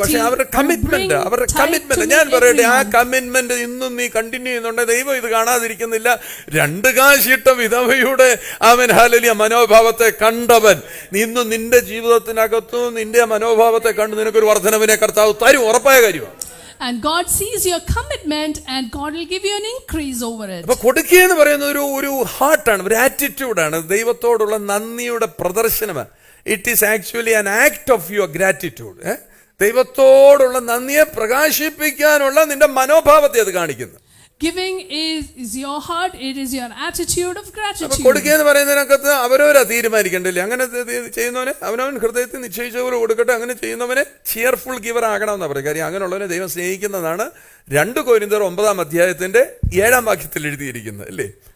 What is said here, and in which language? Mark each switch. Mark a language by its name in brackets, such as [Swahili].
[Malayalam] പക്ഷെ അവരുടെ കമ്മിറ്റ്മെന്റ് ഞാൻ പറയട്ടെ, ആ കമ്മിറ്റ്മെന്റ് ഇന്നും നീ കണ്ടിന്യൂ ചെയ്യുന്നുണ്ട്. ദൈവം ഇത് കാണാതിരിക്കുന്നില്ല. 2 കാശിട്ട വിധവയുടെ അവൻ ഹല്ലേലൂയ മനോഭാവത്തെ കണ്ടവൻ ഇന്നും നിന്റെ ജീവിതത്തിനകത്തും നിന്റെ മനോഭാവത്തെ കണ്ട് നിനക്കൊരു വർധനവിനെ കർത്താവ് തരും. ഉറപ്പായ കാര്യമാണ്. [English] And God sees your commitment and God will give you an increase over it. [Malayalam] അപ്പൊ കൊടുക്കുക എന്ന് പറയുന്ന ഒരു ഹാർട്ടാണ്, ഒരു ആറ്റിറ്റ്യൂഡാണ്, ദൈവത്തോടുള്ള നന്ദിയുടെ പ്രദർശനമാണ്. [English] It is actually an act of your gratitude. [Malayalam] ദൈവത്തോടുള്ള നന്ദിയെ പ്രകാശിപ്പിക്കാനുള്ള നിന്റെ മനോഭാവത്തെ അത് കാണിക്കുന്നു. [English] Giving is your heart, it is your attitude of gratitude. [Malayalam] കൊടുക്കുക എന്ന് പറയുന്നതിനകത്ത് അവരവരാ തീരുമാനിക്കണ്ടല്ലേ. അങ്ങനെ ചെയ്യുന്നവനെ അവനവൻ ഹൃദയത്തിൽ നിശ്ചയിച്ച പോലെ കൊടുക്കട്ടെ. അങ്ങനെ ചെയ്യുന്നവനെ ചിയർഫുൾ ഗിവർ ആകണമെന്നാണ് പറയുക. കാര്യം അങ്ങനെയുള്ളവനെ ദൈവം സ്നേഹിക്കുന്നതാണ് 2 കൊരിന്ത്യർ 9-ാം വാക്യത്തിൽ എഴുതിയിരിക്കുന്നത് അല്ലേ.